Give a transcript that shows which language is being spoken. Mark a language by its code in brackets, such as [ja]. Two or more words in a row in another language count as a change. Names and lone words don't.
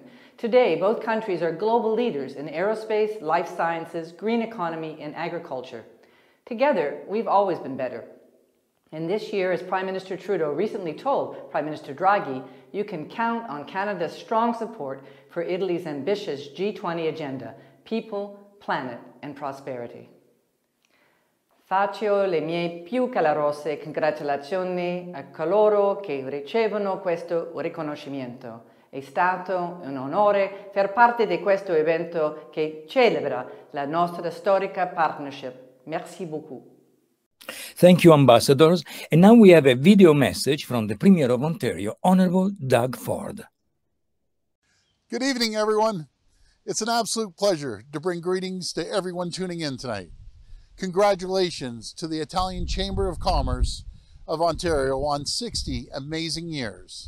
[en] Today, both countries are global leaders in aerospace, life sciences, green economy, and agriculture. Together, we've always been better. And this year, as Prime Minister Trudeau recently told Prime Minister Draghi, you can count on Canada's strong support for Italy's ambitious G20 agenda, people, planet, and prosperity. [it] Faccio le mie più calorose congratulazioni a coloro che ricevono questo riconoscimento. È stato un onore far parte di questo evento che celebra la nostra storica partnership. [fr] Merci beaucoup. [en] Thank you, ambassadors. And now we have a video message from the Premier of Ontario, Honorable Doug Ford. Good evening, everyone. It's an absolute pleasure to bring greetings to everyone tuning in tonight. Congratulations to the Italian Chamber of Commerce of Ontario on 60 amazing years.